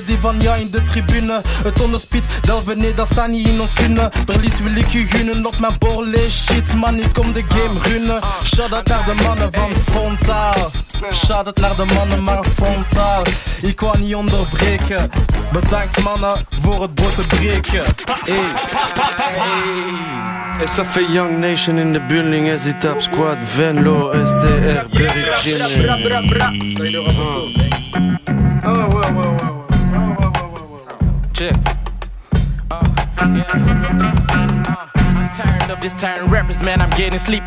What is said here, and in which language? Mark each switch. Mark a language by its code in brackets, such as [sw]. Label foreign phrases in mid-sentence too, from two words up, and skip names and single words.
[nl] Die van jou in de tribune. Het onderspit, delven nee, dat staat niet in ons kunnen. Verlies wil ik je gunnen op mijn borle shit. Man, ik kom de game runnen. Shout-out naar de mannen van Frontaal. Shout-out naar de mannen maar Frontaal. Ik wou niet onderbreken. Bedankt mannen voor het brood te breken. [fr] Ça fait Young Nation [en] in the building, [fr] SZ-Top Squad, Venlo, STR, Berry Jimmy. [en] Check. Tired of this tiring rappers, man, I'm getting sleepy.